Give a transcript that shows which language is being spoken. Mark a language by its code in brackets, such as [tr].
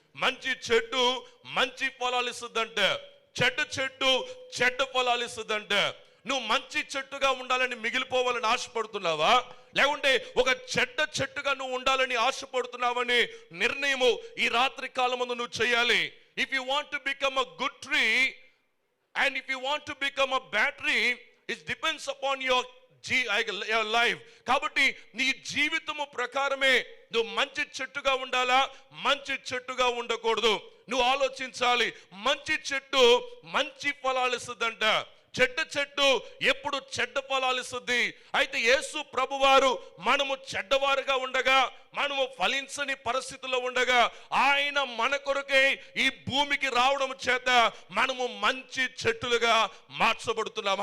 [te] మంచి చెట్టు మంచి ఫలాలు ఇస్తుందంట, చెడ్డ చెట్టు చెడ్డ ఫలాలు ఇస్తుందంట. నువ్వు మంచి చెట్టుగా ఉండాలని మిగిలిపోవాలని ఆశపడుతున్నావా, లేకుంటే ఒక చెడ్డ చెట్టుగా నువ్వు ఉండాలని ఆశపడుతున్నావని నిర్ణయము ఈ రాత్రి కాలమందు నువ్వు చేయాలి. [en] If you want to become a good tree and if you want to become a bad tree, it depends upon your life. [te] కాబట్టి నీ జీవితము ప్రకారమే నువ్వు మంచి చెట్టుగా ఉండాలా, మంచి చెట్టుగా ఉండకూడదు. నువ్వు ఆలోచించాలి. మంచి చెట్టు మంచి ఫలాలు ఇస్తుందంట, చెడ్డ చెట్టు ఎప్పుడు చెడ్డ ఫలాలు ఇస్తుంది. అయితే యేసు ప్రభువారు మనము చెడ్డవారుగా ఉండగా, మనము ఫలించని పరిస్థితుల్లో ఉండగా ఆయన మన కొరకై ఈ భూమికి రావడం చేత మనము మంచి చెట్టులుగా మార్చబడుతున్నాం.